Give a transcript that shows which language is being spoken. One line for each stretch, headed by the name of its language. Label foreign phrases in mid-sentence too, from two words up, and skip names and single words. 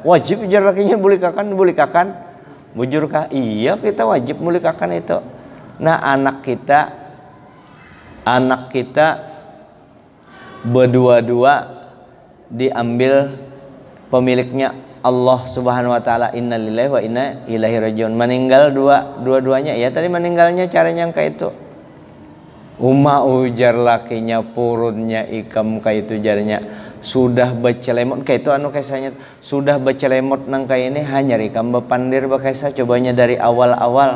Banjar: Wajib jar lakinya bulikakan bujur kah? Iya, kita wajib bulikakan itu. Nah, anak kita berdua-dua diambil pemiliknya Allah
Arabic: سبحانه وتعالى. إنا لله وإنا إليه راجعون.
Banjar: Meninggal dua-duanya. Ya, tadi meninggalnya caranya kayak itu. Ujar lakinya purunnya ikam kayak itu jarnya sudah becelemot kayak itu kisahnya, sudah becelemot nang kayak ini hanya ikam bepandir bakasa cobanya dari awal.